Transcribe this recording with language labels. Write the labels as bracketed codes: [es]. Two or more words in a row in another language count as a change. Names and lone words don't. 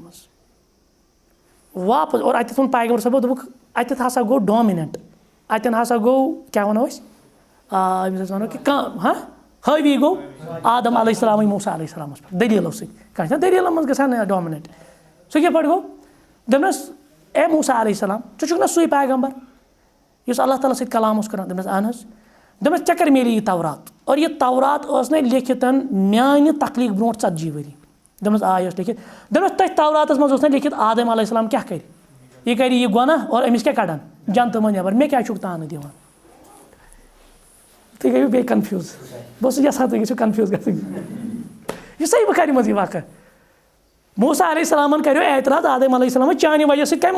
[ks] منٛز واپس اور اَتٮ۪تھ ووٚن پیغمبر صٲبو دوٚپُکھ اَتٮ۪تھ ہسا گوٚو ڈامِننٹ اَتٮ۪ن ہسا گوٚو کیٛاہ وَنو أسۍ أمِس أسۍ وَنو کہِ کانٛہہ حٲوی گوٚو آدم [ar] علیہ السلامٕے [ks] موسیٰ [ar] علیہ السلامَس [ks] پٮ۪ٹھ دٔلیٖلو سۭتۍ کانٛہہ چھُنہ دٔلیٖلن منٛز گژھان ڈامِننٹ سُہ کِتھ پٲٹھۍ گوٚو دوٚپنَس اے موسیٰ [ar] علیہ السلام [ks] ژٕ چھُکھ نا سُے پیغمبر یُس [ar] اللہ تعالیٰ [ks] سۭتۍ کلام اوس کران دوٚپنَس اہن حظ دوٚپنَس ژےٚ کَر میلی یہِ تورات اور یہِ تورات ٲس نَے لیکھِتھ میانہِ تخلیٖق برونٛٹھ 40 ؤری دوٚپنَس آ یہِ ٲس لیکھِتھ دوٚپنَس تٔتھۍ توراتَس منٛز اوس نَے لیکھِتھ آدم [ar] علیہ السلام [ks] کیٛاہ کَرِ یہِ کَرِ یہِ گۄناہ اور أمِس کیٛاہ کَڑان جنتہٕ منٛز نٮ۪بر مےٚ کیٛازِ چھُکھ تانہٕ دِوان تُہۍ گٔیوٕ بیٚیہِ کَنفیوٗز بہٕ اوسُس یَژھان تُہۍ گٔژھِو کَنفیوٗز گژھٕنۍ یہِ صحیح بُخاری منٛز یہِ واقعہ موسیٰ [ar] علیہ السلامن [ks] کَریو اعتراض آدم [ar] علیہ السلامن [ks] چانہِ وجہ سۭتۍ کَمہِ